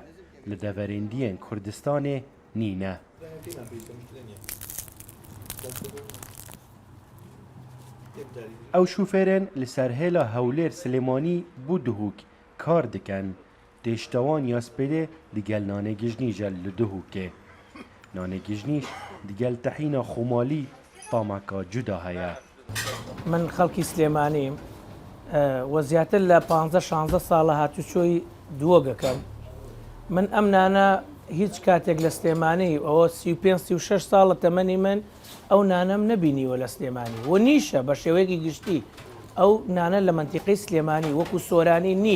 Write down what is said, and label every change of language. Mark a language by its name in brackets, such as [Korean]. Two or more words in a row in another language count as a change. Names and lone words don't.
[Kurdish] Li deverêndiyên Kurdistanê nîne. Ew şûferên li ser hêla Hewlêr Silêmanî bû Duhok kar dikin. Têştewan ya spêdê digel nanê gijnî jê li Duhokê. Nanê gijnîş digel tehîna xomalî tameka cuda heye. [Central Kurdish] من خەڵکی سلێمانیم وە زیاتر لە 15-16 ساڵە هاتوچۆی دووەگەکەم. من ئەم نانە هیچ کاتێک لە سلێمانی ئەوە 35-36 ساڵە تەمەنی من ئەو نانەم نەبینیوە لە سلێمانی و نیشە بە شێوەیەکی گشتی ئەو نانە لە منتیقەی سلێمانی وەکو سۆرانی نییە.